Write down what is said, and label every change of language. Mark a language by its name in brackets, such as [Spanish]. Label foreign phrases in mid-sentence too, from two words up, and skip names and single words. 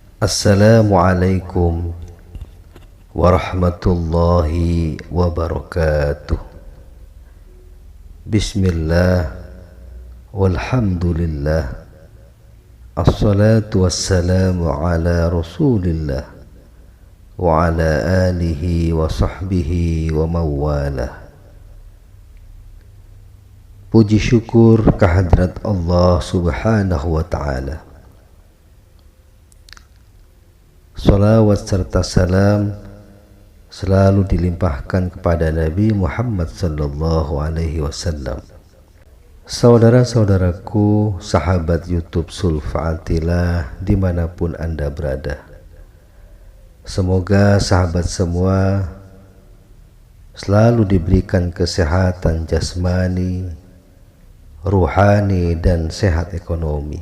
[Arabic] السلام عليكم ورحمة الله وبركاته. بسم الله والحمد لله والصلاة والسلام على رسول الله وعلى آله وصحبه ومن والاه. [Indonesian] Puji syukur kehadrat Allah [Arabic] سبحانه وتعالى. [Indonesian] Salawat serta salam selalu dilimpahkan kepada Nabi Muhammad [Arabic] صلى الله عليه وسلم. [Indonesian] Saudara-saudaraku, sahabat YouTube Sulfaatilah dimanapun Anda berada, semoga sahabat semua selalu diberikan kesehatan jasmani, ruhani, dan sehat ekonomi.